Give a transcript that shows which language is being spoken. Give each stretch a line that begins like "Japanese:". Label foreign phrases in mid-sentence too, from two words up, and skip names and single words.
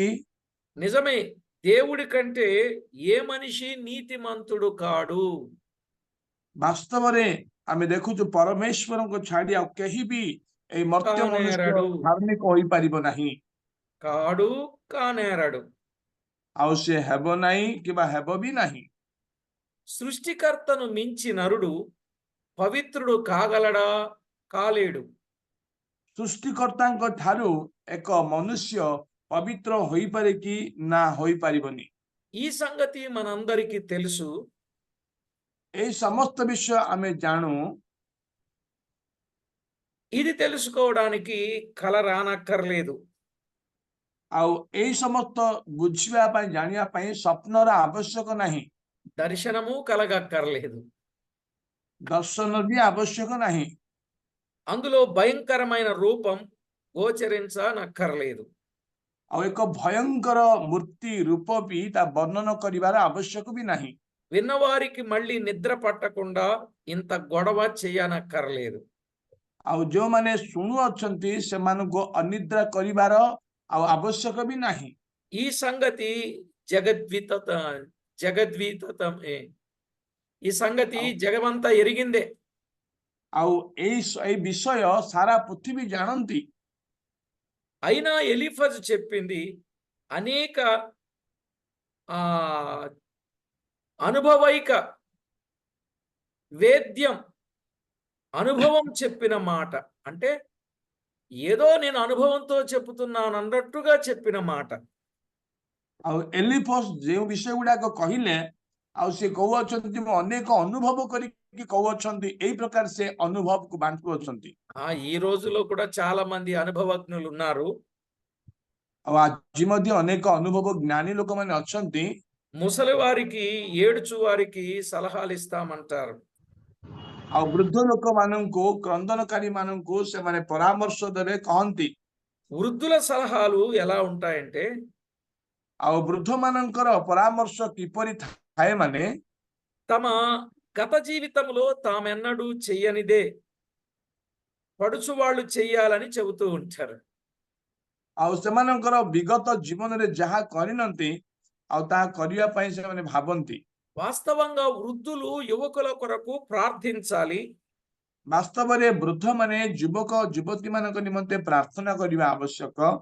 Telugu: నిజమే, దేవుడి కంటే ఏ మనిషి నీతిమంతుడు కాడు.
Odia: ବାସ୍ତବରେ ଆମେ ଦେଖୁଛୁ ପରମେଶ୍ୱରଙ୍କ ଛାଡି ଆଉ କେହି ବି ଏଇ ମର୍ତ୍ତ୍ୟ ମନୁଷ୍ୟ
Telugu: కానేరడు
Odia: ଧାର୍ମିକ ହୋଇପାରିବ ନାହିଁ।
Telugu: కాడు కానేరడు.
Odia: ଆଉ ସେ ହେବ ନାହିଁ କିମ୍ବା ହେବ ବି ନାହିଁ।
Telugu: సృష్టికర్తను మించి నరుడు పవిత్రుడు కాగలడా? కాలేడు.
Odia: ସୃଷ୍ଟିକର୍ତ୍ତାଙ୍କ ଠାରୁ ଏକ ମନୁଷ୍ୟ ପବିତ୍ର ହୋଇପାରେ କି? ନା ହୋଇପାରିବନି।
Telugu: ఈ సంగతి మనందరికీ తెలుసు.
Odia: ଏଇ ସମସ୍ତ ବିଷୟ ଆମେ ଜାଣୁ।
Telugu: ఇది తెలుసుకోవడానికి కల రానక్కర్లేదు.
Odia: ଆଉ ଏଇ ସମସ୍ତ ବୁଝିବା ପାଇଁ ଜାଣିବା ପାଇଁ ସ୍ୱପ୍ନର ଆବଶ୍ୟକ ନାହିଁ।
Telugu: దర్శనము కలగక్కర్లేదు.
Odia: ଦର୍ଶନ ବି ଆବଶ୍ୟକ ନାହିଁ।
Telugu: అందులో భయంకరమైన రూపం గోచరించనక్కర్లేదు.
Odia: ଆଉ ଏକ ଭୟଙ୍କର ମୂର୍ତ୍ତି ରୂପ ବି ତା ବର୍ଣ୍ଣନ କରିବାର ଆବଶ୍ୟକ ବି ନାହିଁ।
Telugu: విన్నవారికి మళ్ళీ నిద్ర పట్టకుండా ఇంత గొడవ చేయనక్కర్లేదు.
Odia: ଆଉ ଯେଉଁମାନେ ଶୁଣୁଅଛନ୍ତି ସେମାନଙ୍କୁ ଅନିଦ୍ରା କରିବାର ଆଉ ଆବଶ୍ୟକ ବି ନାହିଁ।
Telugu: ఈ సంగతి జగద్వితమే. ఈ సంగతి జగమంతా ఎరిగిందే.
Odia: ଆଉ ଏଇ ବିଷୟ ସାରା ପୃଥିବୀ ଜାଣନ୍ତି।
Telugu: అయినా ఎలీఫజ్ చెప్పింది అనేక అనుభవైక వేద్యం అనుభవం చెప్పిన మాట. అంటే ఏదో నేను అనుభవంతో చెప్పుతున్నాను అన్నట్టుగా చెప్పిన మాట.
Odia: ଆଉ ଏଲିଫସ୍ ଯେଉଁ ବିଷୟ ଗୁଡାକ କହିଲେ ଆଉ ସେ କହୁଅଛନ୍ତି ମୁଁ ଅନେକ ଅନୁଭବ କରିକି କହୁଅଛନ୍ତି, ଏଇ ପ୍ରକାର ସେ ଅନୁଭବକୁ ବାଣ୍ଟୁଅଛନ୍ତି।
Telugu: ఈ రోజులో కూడా చాలా మంది అనుభవజ్ఞులు ఉన్నారు.
Odia: ଆଉ ଆଜି ମଧ୍ୟ ଅନେକ ଅନୁଭବ ଜ୍ଞାନୀ ଲୋକମାନେ ଅଛନ୍ତି।
Telugu: ముసలి వారికి ఏడుచు వారికి సలహాలు ఇస్తామంటారు.
Odia: ଆଉ ବୃଦ୍ଧ ଲୋକମାନଙ୍କୁ କ୍ରନ୍ଦନକାରୀ ମାନଙ୍କୁ ସେମାନେ ପରାମର୍ଶ ଦେବେ କହନ୍ତି।
Telugu: వృద్ధుల సలహాలు ఎలా ఉంటాయంటే
Odia: ଆଉ ବୃଦ୍ଧ ମାନଙ୍କର ପରାମର୍ଶ କିପରି ଥାଏ ମାନେ
Telugu: తమ గత జీవితంలో తామెన్నడూ చెయ్యనిదే పడుచు వాళ్ళు చెయ్యాలని చెబుతూ ఉంటారు.
Odia: ଆଉ ସେମାନଙ୍କର ବିଗତ ଜୀବନରେ ଯାହା କରିନନ୍ତି ଆଉ ତାହା କରିବା ପାଇଁ ସେମାନେ ଭାବନ୍ତି।
Telugu: వాస్తవంగా వృద్ధులు యువకుల కొరకు ప్రార్థించాలి.
Odia: ବାସ୍ତବରେ ବୃଦ୍ଧ ମାନେ ଯୁବକ ଯୁବତୀ ମାନଙ୍କ ନିମନ୍ତେ ପ୍ରାର୍ଥନା କରିବା ଆବଶ୍ୟକ।